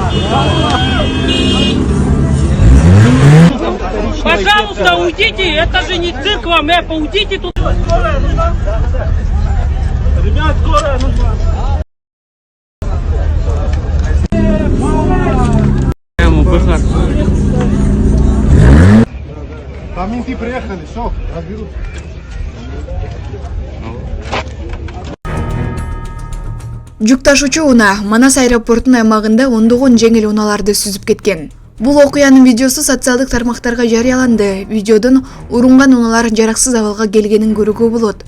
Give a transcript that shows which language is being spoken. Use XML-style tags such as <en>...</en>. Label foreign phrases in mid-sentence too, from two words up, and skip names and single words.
<ru>Пожалуйста, уйдите, это же не цирк вам, уйдите тут. Ребят, скорая нужна. Там менты приехали, все, разберут.</ru> <ky>Жүк ташуучу унаа Манас аэропортунун аймагында ондогон жеңил унааларды сүзүп кеткен. Бул окуянын видеосу социалдык тармактарга жарыяланды. Видеодон урунган унаалар жараксыз абалга келгенин көрүүгө болот.</ky>